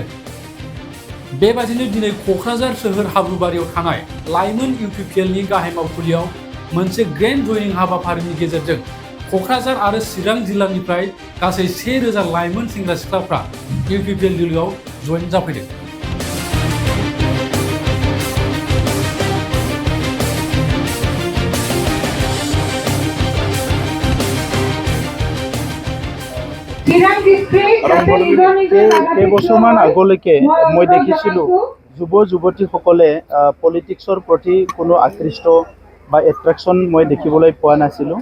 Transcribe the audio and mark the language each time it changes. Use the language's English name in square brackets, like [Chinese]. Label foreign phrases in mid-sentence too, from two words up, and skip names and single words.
[Bodo] बेबादिनो दिनै क'क्राझार सोहोर हाब्रुबारियाव थानाय लाइमोन इउ.प नि गाहाय मावखुलियाव मोनसे ग्रेन्ड जयनिं हाबाफारिनि गेजेरजों क'क्राझार आरो चिरां जिल्लानिफ्राय गासै 1000 लाइमोन सेंग्रा सिख्लाफ्रा इउ.प दोलोआव जयेन जाफैदों। [Assamese] কেইবছৰমান আগলৈকে মই দেখিছিলোঁ যুৱ যুৱতীসকলে পলিটিক্সৰ প্ৰতি কোনো আকৃষ্ট বা এট্ৰেকশ্যন মই দেখিবলৈ পোৱা নাছিলোঁ।